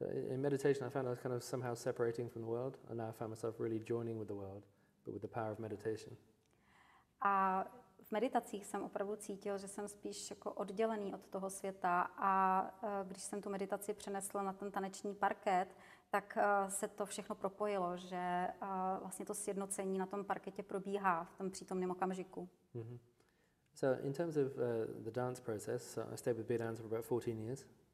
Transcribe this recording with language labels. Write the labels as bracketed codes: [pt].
[en] In meditation, I found I was kind of somehow separating from the world, and now I found myself really joining with the world, but with the power of meditation. [cs] A v meditacích jsem opravdu cítil, že jsem spíš jako oddělený od toho světa a když jsem tu meditaci přenesl na ten taneční parket, tak se to všechno propojilo, že vlastně to sjednocení na tom parketě probíhá v tom přítomném okamžiku. [en] So in terms of the dance process, I stayed with Biodanza for about 14 years.